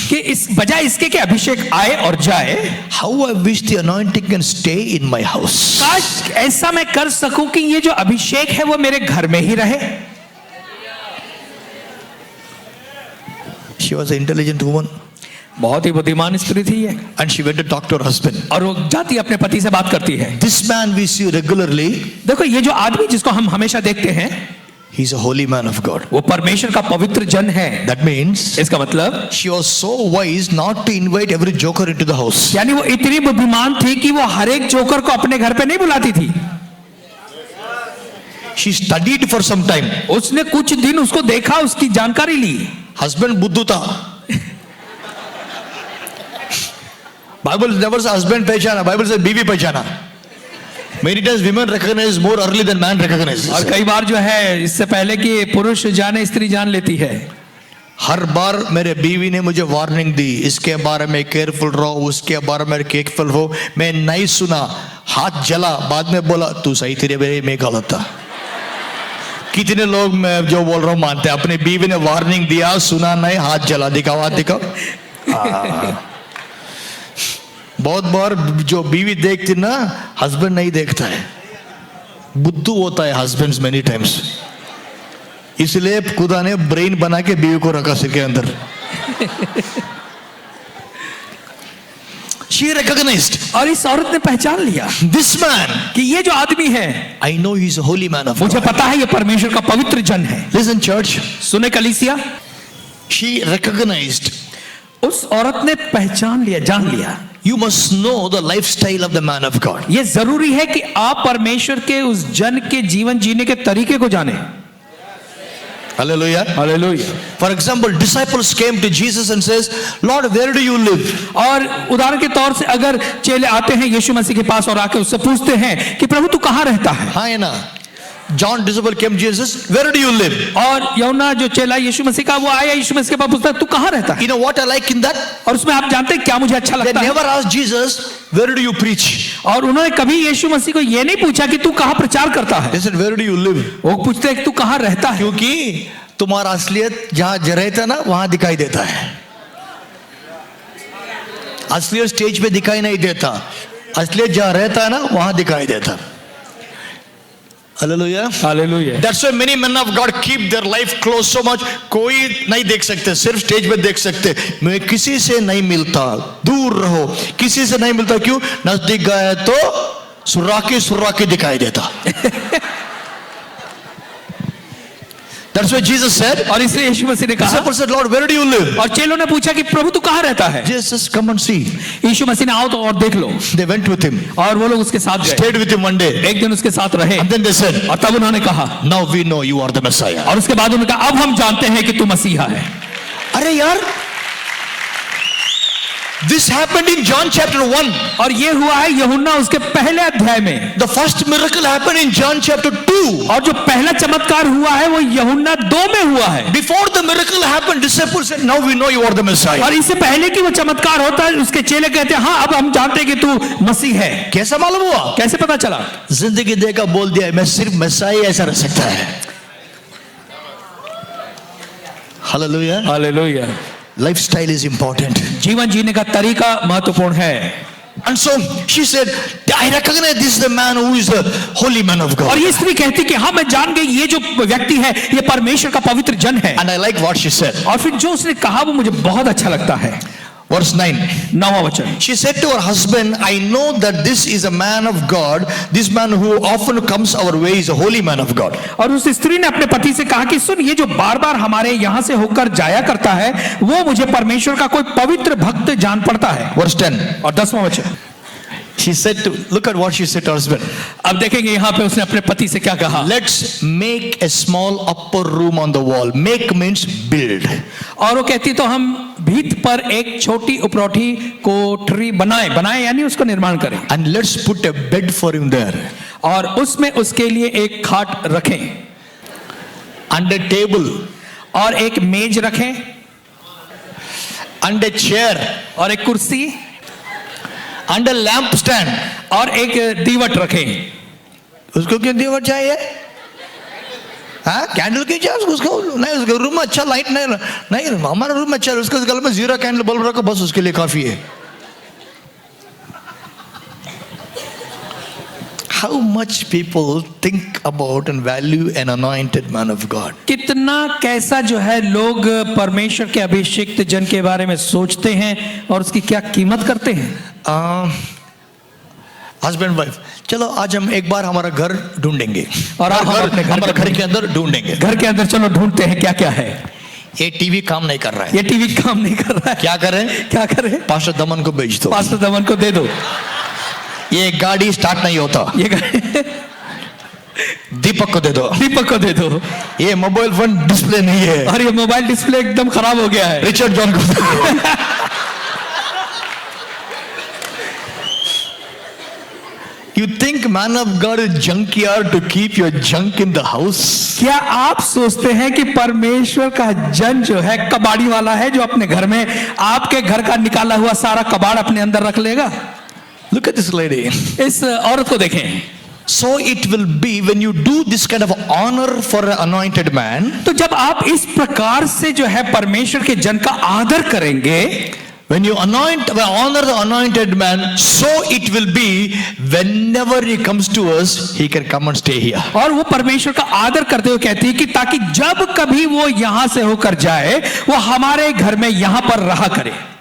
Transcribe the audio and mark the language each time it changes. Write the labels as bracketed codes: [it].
[hi] कि इस बजाय इसके कि अभिषेक आए और जाए, [en] how I wish the anointing can stay in my house. [hi] काश ऐसा मैं कर सकूं कि ये जो अभिषेक है वो मेरे घर में ही रहे। [en] She was an intelligent woman [hi] बहुत ही बुद्धिमान स्त्री थी ये, [en] and she went to talk to her husband. [hi] और वो जाती अपने पति से बात करती है. [en] This man we see regularly, [hi] देखो ये जो आदमी जिसको हम हमेशा देखते हैं, [en] he's a holy man of God. [hi] वो परमेश्वर का पवित्र जन है. [en] That means [hi] इसका मतलब [en] she was so wise not to invite every joker into the house. [hi] यानी वो इतनी बुद्धिमान थी कि वो हर एक जोकर को अपने घर पे नहीं बुलाती थी. [en] She studied for some time. [hi] उसने कुछ दिन उसको देखा, उसकी जानकारी ली. Husband बुद्धू था. [en] Bible never says husband [hi] पहचाना, [en] Bible says [hi] बीवी पहचाना. [en] Many times women recognize more early than man recognizes. [hi] और कई बार जो है इससे पहले कि पुरुष जाने स्त्री जान लेती है. हर बार मेरे बीवी ने मुझे वार्निंग दी, इसके बारे में केयरफुल रहो, उसके बारे में केयरफुल हो. मैं नहीं सुना, हाथ जला, बाद में बोला तू सही थी रे, मैं गलत था. कितने लोग मैं जो बोल रहा हूँ मानते हैं. अपने बीवी ने वार्निंग दिया, सुना नहीं, हाथ जला, दिखाओ हाथ दिखाओ. बहुत बार जो बीवी देखती ना, हस्बैंड नहीं देखता है. बुद्धू होता है [en] Husbands many times. [hi] इसलिए खुदा ने ब्रेन बना के बीवी को रखा सिर के अंदर. [en] She recognized. [hi] और इस औरत ने पहचान लिया [en] This man, [hi] कि ये जो आदमी है, [en] I know he's a holy man of [hi] मुझे [en] God. [hi] पता है ये परमेश्वर का पवित्र जन है. [en] Listen church, [hi] सुने कलीसिया, [en] she recognized. [hi] उस औरत ने पहचान लिया, जान लिया. [en] You must know the lifestyle of the man of God. [hi] ये जरूरी है कि आप परमेश्वर के उस जन के जीवन जीने के तरीके को जाने. [en] Hallelujah. [hi] Hallelujah. [en] For example, disciples came to Jesus and says, Lord, where do you live? [hi] और उदाहरण के तौर से अगर चेले आते हैं यीशु मसीह के पास और आके उससे पूछते हैं कि प्रभु तू कहाँ रहता है. हाँ है ना. [en] John disciple came to Jesus, where do you live? [hi] और यूहन्ना जो चेला यीशु मसीह का, वो आया यीशु मसीह के पास पूछता है तू कहाँ रहता है. [en] You know what I like in that? [hi] और उसमें आप जानते हैं क्या मुझे अच्छा [en] They [hi] लगता है. [en] never asked Jesus, where do you preach? [hi] और उन्होंने कभी यीशु मसीह को ये नहीं पूछा कि तू कहाँ प्रचार करता है. [en] They said, where do you live? [hi] वो पूछते हैं कि तू कहाँ रहता है. क्योंकि तुम्हारा असलियत जहां रहता ना वहां दिखाई देता है. असलियत स्टेज पे दिखाई नहीं देता, असलियत जहां रहता है ना वहां दिखाई देता. [en] Hallelujah. [hi] Hallelujah. [en] That's why many men of God keep their life close so much. [hi] कोई नहीं देख सकते, सिर्फ स्टेज पे देख सकते. मैं किसी से नहीं मिलता, दूर रहो. किसी से नहीं मिलता, क्यों? नजदीक गए तो सुर्राके दिखाई देता. [en] That's why Jesus said. [hi] और इसलिए यीशु मसीह ने कहा, [en] Disciples said, Lord, where do you live? [hi] और चेलों ने पूछा कि प्रभु तू कहाँ रहता है. [en] Jesus, come and see. [hi] यीशु मसीह ने आओ तो और देख लो. [en] They went with him, [hi] और वो लोग उसके साथ गए, [en] stayed with him one day, [hi] एक दिन उसके साथ रहे. [en] and then they said, [hi] और तब उन्होंने कहा, [en] now we know you are the Messiah. [hi] और उसके बाद उन्होंने कहा अब हम जानते हैं कि तू मसीहा है. अरे यार, [en] this happened in John chapter 1. [hi] और ये हुआ है यूहन्ना उसके पहले अध्याय में. [en] The first miracle happened in John chapter 2. [hi] और जो पहला चमत्कार हुआ है वो यूहन्ना 2 में हुआ है. [en] Before the miracle happened, disciples said, now we know you are the Messiah. [hi] और इससे पहले कि वो चमत्कार होता है उसके चेले कहते हैं हाँ अब हम जानते हैं कि तू मसीह है. कैसा मालूम हुआ? कैसे पता चला? जिंदगी देकर बोल दिया मैं सिर्फ मसीहा ऐसा रह सकता है. [en] Hallelujah. [hi] Hallelujah. [en] Lifestyle is important. [hi] जीवन जीने का तरीका महत्वपूर्ण है. [en] And so she said, I recognize this is the man who is the holy man of [hi] और [en] God. [hi] ये स्त्री कहती कि हाँ मैं जान गई ये जो व्यक्ति है ये परमेश्वर का पवित्र जन है. [en] And I like what she said. [hi] और फिर जो उसने कहा वो मुझे बहुत अच्छा लगता है. [en] Verse 9. [hi] 9वां वचन. [en] She said to her husband, I know that this is a man of God. This man who often comes our way is a holy man of God. [hi] और उस स्त्री ने अपने पति से कहा कि सुन ये जो बार बार हमारे यहाँ से होकर जाया करता है वो मुझे परमेश्वर का कोई पवित्र भक्त जान पड़ता है. [en] Verse 10. [hi] और 10वां वचन. [en] She said to, look at what she said to her husband. [hi] अब देखेंगे यहाँ पे उसने अपने पति से क्या कहा. [en] Let's make a small upper room on the wall. Make means build. [hi] और वो कहती तो हम भीत पर एक छोटी उपरौठी कोठरी बनाए यानी उसको निर्माण करें. [en] And let's put a bed for him there. [hi] और उसमें उसके लिए एक खाट रखें. [en] And a table. [hi] और एक मेज रखें. [en] And a chair. [hi] और एक कुर्सी. [en] And a lamp stand. [hi] और एक दीवट रखें. उसको क्यों दीवट चाहिए? हाँ कैंडल क्यों चाहिए उसको? नहीं उसके रूम में अच्छा लाइट नहीं हमारा रूम में अच्छा उसके गले में 0 कैंडल बल्ब रखो बस उसके लिए काफी है. [en] how much people think about and value an anointed man of God. [hi] कितना कैसा जो है लोग परमेश्वर के अभिषिक्त जन के बारे में सोचते हैं और उसकी क्या कीमत करते हैं. हस्बैंड वाइफ, चलो आज हम एक बार हमारा घर ढूंढेंगे और आप अपने हमारे घर के अंदर ढूंढेंगे. घर के अंदर चलो ढूंढते हैं क्या क्या है. ये टीवी काम नहीं कर रहा है. ये टीवी काम नहीं कर रहा है. क्या करें? क्या करें? पास्टर दमन को भेज दो. पास्टर दमन को दे दो. ये गाड़ी स्टार्ट नहीं होता. ये दीपक को दे दो. दीपक को दे दो. ये मोबाइल फोन डिस्प्ले नहीं है. और ये मोबाइल डिस्प्ले एकदम खराब हो गया है. रिचर्ड जॉन को दे दो. [en] You think man of God is junkyard to keep your junk in the house? [hi] क्या आप सोचते हैं कि परमेश्वर का जन जो है कबाड़ी वाला है जो अपने घर में आपके घर का निकाला हुआ सारा कबाड़ अपने अंदर रख लेगा? [en] Look at this lady. [hi] इस औरत को देखें. [en] So it will be when you do this kind of honor for an anointed man. [hi] तो जब आप इस प्रकार से जो है परमेश्वर के जन का आदर करेंगे, [en] when you honor the anointed man, so it will be whenever he comes to us, he can come and stay here. [hi] और वो परमेश्वर का आदर करते हुए कहती है कि ताकि जब कभी वो यहां से होकर जाए वो हमारे घर में यहां पर रहा करे.